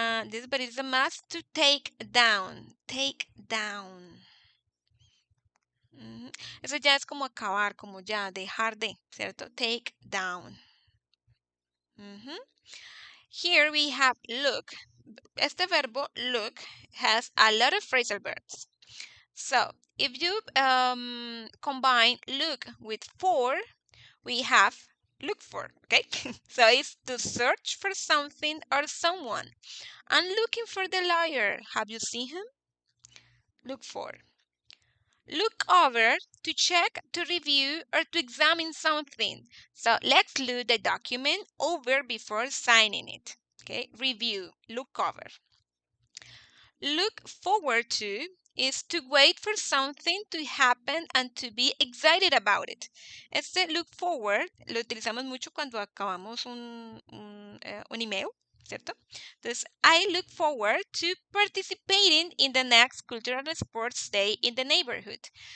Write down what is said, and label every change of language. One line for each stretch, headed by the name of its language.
English: This, but it's a must to take down. Take down.
Spanish: Eso ya es como acabar, como ya dejar de, ¿cierto?
English: Take down. Here we have look.
Spanish: Este verbo
English: look has a lot of phrasal verbs. So if you combine look with for, we have look for, okay? So it's to search for something or someone. I'm looking for the liar. Have you seen him? Look for. Look over, to check, to review, or to examine something. So let's look the document over before signing it. Okay, review, look over. Look forward to is to wait for something to happen and to be excited about it.
Spanish: Este look forward lo utilizamos mucho cuando acabamos un email, ¿cierto?
English: Entonces, I look forward to participating in the next cultural and sports day in the neighborhood.